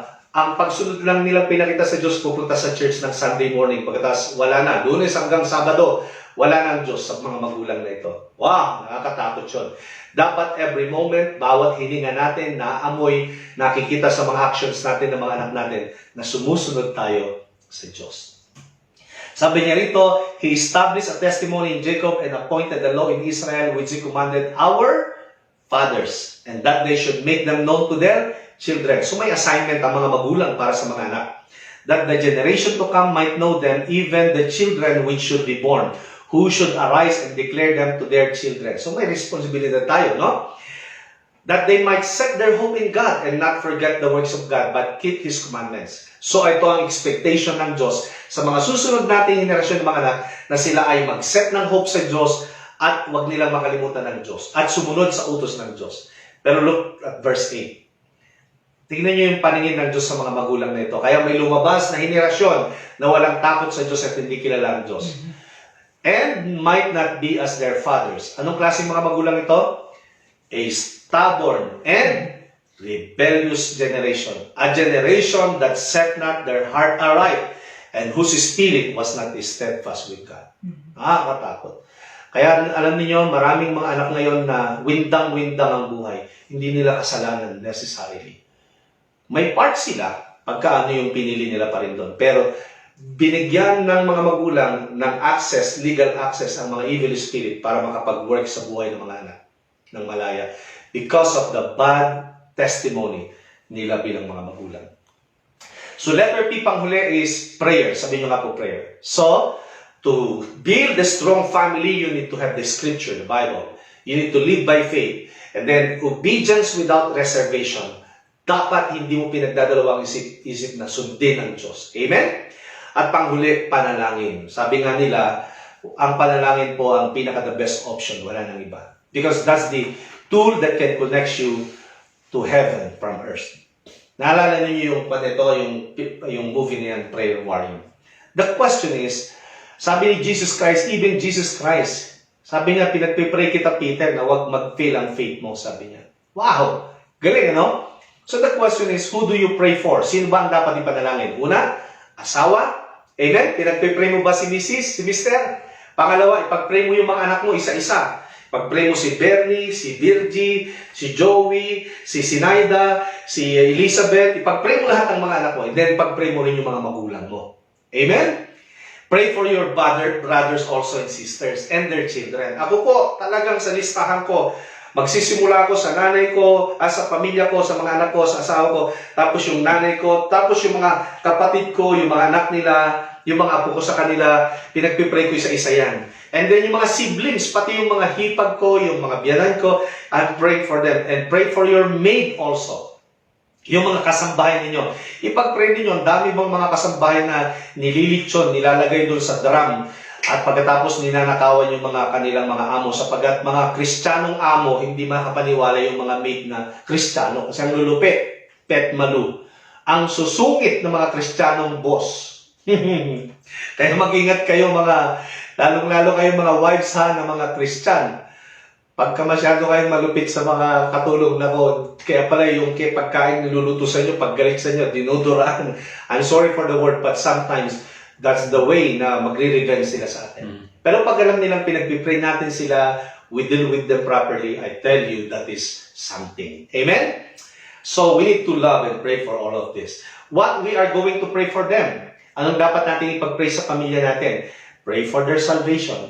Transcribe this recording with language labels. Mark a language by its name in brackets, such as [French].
[Filipino] Ang pagsunod lang nilang pinakita sa Diyos, pupunta sa church ng Sunday morning, pagkatapos wala na, Lunes hanggang Sabado, wala na ang Diyos sa mga magulang na ito. Wow, nakakatakot yun. Dapat every moment, bawat hininga natin, naamoy, nakikita sa mga actions natin ng mga anak natin, na sumusunod tayo sa Diyos. Sabi niya rito, [English] He established a testimony in Jacob and appointed a law in Israel which He commanded our fathers, and that they should make them known to their children. [Filipino] So may assignment ang mga magulang para sa mga anak. [English] That the generation to come might know them, even the children which should be born, who should arise and declare them to their children. [Filipino] So may responsibility tayo, no? [English] That they might set their hope in God and not forget the works of God, but keep His commandments. [Filipino] So ito ang expectation ng Diyos sa mga susunod nating henerasyon ng mga anak, na sila ay mag-set ng hope sa Diyos at huwag nilang makalimutan ng Diyos at sumunod sa utos ng Diyos. Pero look at verse 8. Tingnan niyo yung paningin ng Diyos sa mga magulang na ito. Kaya may lumabas na henerasyon na walang takot sa Diyos at hindi kilala ang Diyos. [English] And might not be as their fathers. [Filipino] Anong klaseng mga magulang ito? [English] A stubborn and rebellious generation. A generation that set not their heart aright, and whose spirit was not steadfast with God. [Filipino] Nakakatakot. Kaya alam niyo, maraming mga anak ngayon na windang-windang ang buhay. Hindi nila kasalanan necessarily. May part sila, pagka ano yung pinili nila pa rin doon. Pero binigyan ng mga magulang ng access, legal access ang mga evil spirit para makapag-work sa buhay ng mga anak ng malaya [English] because of the bad testimony [Filipino] nila bilang mga magulang. [English] So letter P panghuli is prayer. [Filipino] Sabi nyo nga po prayer. [English] So, to build a strong family, you need to have the scripture, the Bible. You need to live by faith. And then, obedience without reservation. [Filipino] Dapat hindi mo pinagdadalawang isip na sundin ng Diyos. Amen? At panghuli, panalangin. Sabi nga nila, ang panalangin po ang pinaka-the best option. Wala nang iba. [English] Because that's the tool that can connect you to heaven from earth. [Filipino] Naalala niyo yung yung movie na yan, Prayer Warrior. [English] The question is, [Filipino] sabi ni Jesus Christ, even Jesus Christ, sabi niya, pinagpipray kita, Peter, na huwag mag-fail ang faith mo, sabi niya. Wow! Galing, ano? [English] So the question is, who do you pray for? [Filipino] Sino ba ang dapat ipanalangin? Una, asawa. Amen? Pinagpipray mo ba si Mrs., si Mr.? Pangalawa, ipag-pray mo yung mga anak mo isa-isa. Pag-pray mo si Bernie, si Virgie, si Joey, si Sinaida, si Elizabeth. Ipag-pray mo lahat ng mga anak mo. And then pag-pray mo rin yung mga magulang mo. Amen? [English] Pray for your brothers also and sisters and their children. [Filipino] Ako po, talagang sa listahan ko, magsisimula ako sa nanay ko, sa pamilya ko, sa mga anak ko, sa asawa ko, tapos yung nanay ko, tapos yung mga kapatid ko, yung mga anak nila, yung mga apo ko sa kanila, pinagpipray ko isa-isa yan. And then yung mga siblings, pati yung mga hipag ko, yung mga biyanan ko, [English] I'm praying for them. And pray for your maid also. [Filipino] Yung mga kasambahay ninyo. Ipag-pray ninyo, ang dami bang mga kasambahay na nililitsyon, nilalagay doon sa drum, at pagkatapos ninanakawan yung mga kanilang mga amo, sapagat mga Kristiyanong amo, hindi makapaniwala yung mga maid na Kristiyano. Kasi ang lulupit, pet malu. Ang susungit ng mga Kristiyanong boss. Kaya mag-ingat kayo mga, lalong-lalo kayo mga wives ha, ng mga Kristiyan. Pagka masyado kayong malupit sa mga katulong na ko, kaya pala yung pagkain niluluto sa inyo, paggalit sa inyo, dinuduraan. [English] I'm sorry for the word, but sometimes that's the way [Filipino] na magre-revenge sila sa atin. Pero pag alam nilang pinagpipray natin sila, [English] we deal with them properly, I tell you, that is something. Amen? So we need to love and pray for all of this. What we are going to pray for them? [Filipino] Anong dapat natin ipag-pray sa pamilya natin? [English] Pray for their salvation.